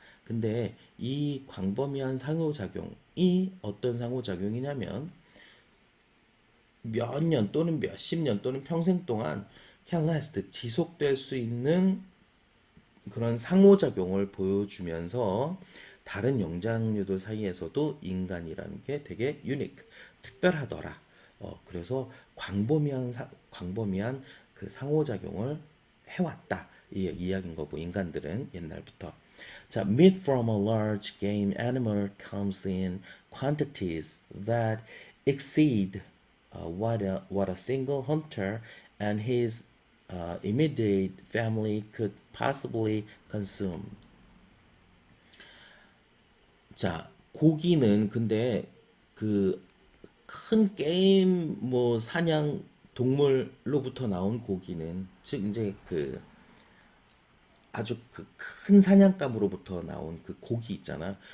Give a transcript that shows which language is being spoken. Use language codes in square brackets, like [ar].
[ko] 근데 이 광범위한 상호작용이 어떤 상호작용이냐면 몇 년 또는 몇십 년 또는 평생 동안 [en] can last [ko] 지속될 수 있는 그런 상호작용을 보여주면서 다른 영장류들 사이에서도 인간이라는 게 되게 유니크, 특별하더라. 그래서 광범위한 그 상호작용을 해왔다. 이 이야기인 거고 인간들은 옛날부터. [en] 자, meat from a large game animal comes in quantities that exceed what a single hunter and his immediate family could possibly consume. [ko] 자, 고기는 근데 그 큰 게임 뭐 사냥 동물로부터 나온 고기는 즉 이제 그 아주 그 큰 사냥감으로부터 나온 그 고기 있잖아.